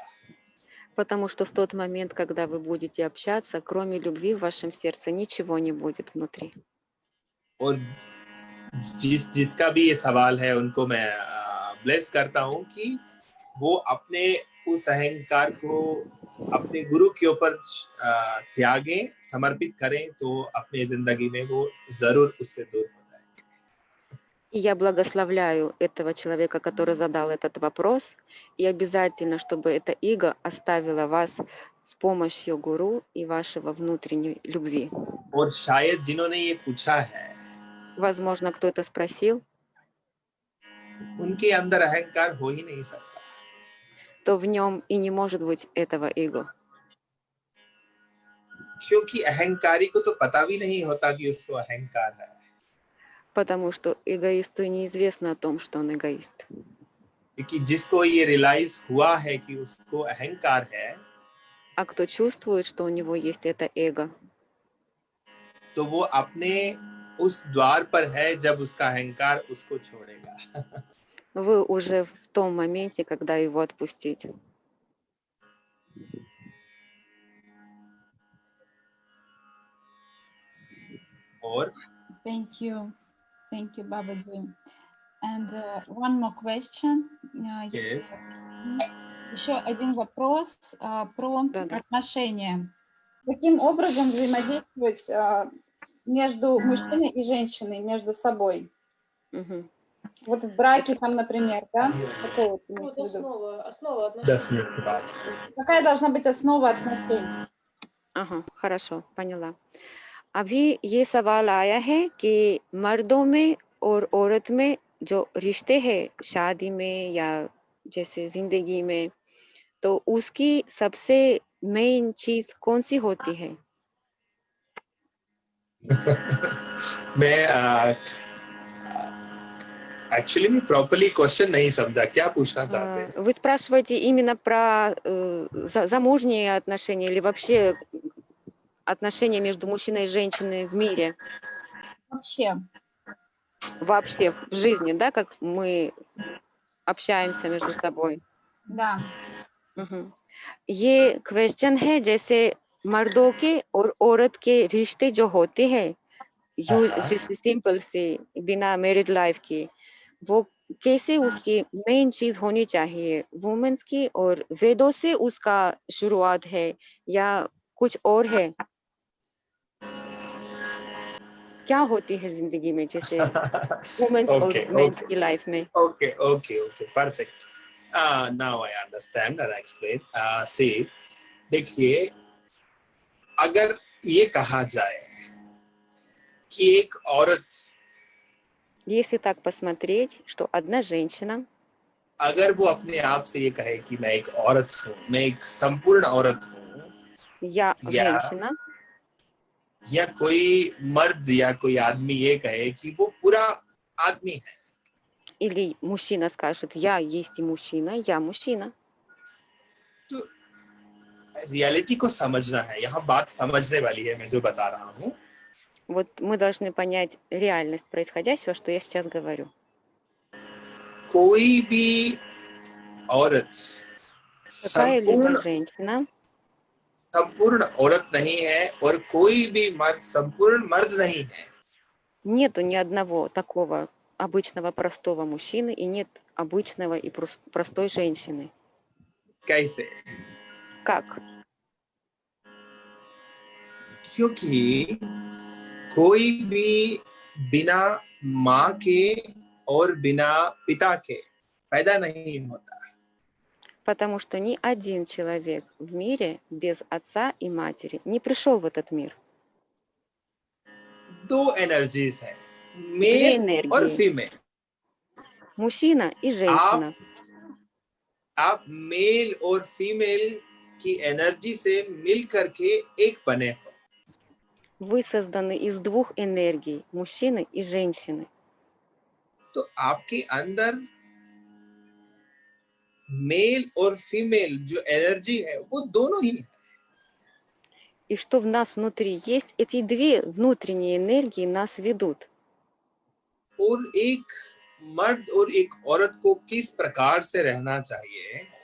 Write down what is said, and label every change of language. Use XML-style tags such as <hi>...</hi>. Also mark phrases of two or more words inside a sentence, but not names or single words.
<ru>Потому что в тот момент, когда вы будете общаться, кроме любви в вашем сердце ничего не будет внутри.</ru> <hi>और जिसका भी ये सवाल है उनको मैं ब्लेस करता हूँ कि वो अपने उस अहंकार को अपने गुरु के ऊपर त्यागें, समर्पित करें, तो अपने जिंदगी में वो जरूर उससे दूर हो जाए।</hi> <ru>И я благословляю этого человека, который задал этот вопрос, и обязательно, чтобы это эго оставило вас с помощью гуру и вашего внутренней любви.</ru> <hi>और शायद जिन्होंने ये पूछा है,</hi> <ru>Возможно, кто-то спросил,</ru> <hi>उनके अंदर अहंकार हो ही नहीं सकता,</hi> <ru>то в нем и не может быть этого эго.</ru> <hi>क्योंकि अहंकारी को तो पता भी नहीं होता कि उसको अहंकार है।</hi> <ru>Потому что эгоисту неизвестно о том, что он эгоист.</ru> <hi>क्योंकि जिसको ये रियलाइज हुआ है कि उसको अहंकार है,</hi> <ru>А кто чувствует, что у него есть это эго,</ru> <hi>तो वो अपने उस द्वार पर है जब उसका अहंकार उसको छोड़ेगा।</hi> <ru>вы уже в том моменте, когда его отпустить.</ru> <hi>और</hi> <en>Thank you, Babaji. And one more question. yes.</en> <ru>Еще один вопрос про Да-да. отношения. Каким образом взаимодействовать между мужчиной и женщиной, между собой? Мгм. Вот в браке там, например, да? Какое вот имеется в виду? Основа отношений.</ru> <hi>10 मिनट के बाद।</hi> <ru>Какая должна быть основа отношений? हाँ, хорошо, поняला.</ru> <hi>अभी ये सवाल आया है कि मर्दों में और औरत में जो रिश्ते हैं शादी में या जैसे जिंदगी में, तो उसकी सबसे मेन चीज कौन सी होती है? मैं एक्चुअली मैं</hi> <en>properly question</en> <hi>नहीं समझा, क्या पूछना चाहते हैं?</hi> <ru>Вы спрашиваете именно про замужние отношения или вообще отношения между мужчиной и женщиной в мире? Вообще в жизни, да, как мы общаемся между собой? Да.</ru> <hi>ये क्वेश्चन है जैसे मर्दों के और औरत के रिश्ते जो होते हैं जैसे सिंपल से बिना</hi> <en>married life</en> <hi>के, वो कैसे उसकी मेन चीज होनी चाहिए वुमेन्स की, और वेदों से उसका शुरुआत है या कुछ और है? क्या होती है जिंदगी में जैसे वुमेन्स और</hi> <en>Okay,</en> <hi>मेंस</hi> <en>okay,</en> <hi>की लाइफ में?</hi> <en>okay, perfect. Now I understand and I explain. See,</en> <hi>देखिए, अगर ये कहा जाए कि एक औरत,</hi> <ru>Если так посмотреть, что одна женщина,</ru> <hi>अगर वो अपने आप से ये कहे कि मैं एक औरत हूँ, मैं एक संपूर्ण औरत हूँ,</hi> <ru>я</ru> <hi>या</hi> <ru>женщина,</ru> <hi>कोई मर्द या कोई आदमी ये कहे कि वो पूरा आदमी है,</hi> <ru>или мужчина скажет, я есть и мужчина, я мужчина.</ru> <hi>तो रियलिटी को समझना है। यहाँ बात समझने वाली है, मैं जो बता रहा हूँ।</hi> <ru>Вот мы должны понять реальность происходящего, что я сейчас говорю.</ru> <hi>कोई भी औरत</hi> <ru>Какая-либо</ru> <hi>संपूर्ण</hi> <ru>женщина</ru> <hi>संपूर्ण औरत नहीं है और कोई भी मर्द संपूर्ण मर्द नहीं है।</hi> <ru>нету ни одного такого обычного простого мужчины и нет обычного и простой женщины.</ru> <hi>कैसे?</hi> <ru>Как?</ru> <hi>क्योंकि कोई भी बिना माँ के और बिना पिता के पैदा नहीं होता।</hi> <ru>Потому что ни один человек в мире без отца и матери не пришел в этот мир.</ru> <hi>दो एनर्जीज है,</hi> <ru>Две</ru> <hi>मेल और</hi> <ru>энергии,</ru> <hi>फीमेल।</hi> <ru>мужчина и</ru> <hi>आप</hi> <ru>женщина.</ru> <hi>आप मेल और फीमेल की एनर्जी से मिल करके एक बने हो।</hi> <ru>Вы созданы из двух энергий, мужчины и женщины.</ru> <hi>तो आपके अंदर मेल और फीमेल जो एनर्जी है वो दोनों ही है।</hi> <ru>И что в нас внутри есть, эти две внутренние энергии нас ведут.</ru> <hi>और एक मर्द और एक औरत को किस प्रकार से रहना चाहिए,</hi>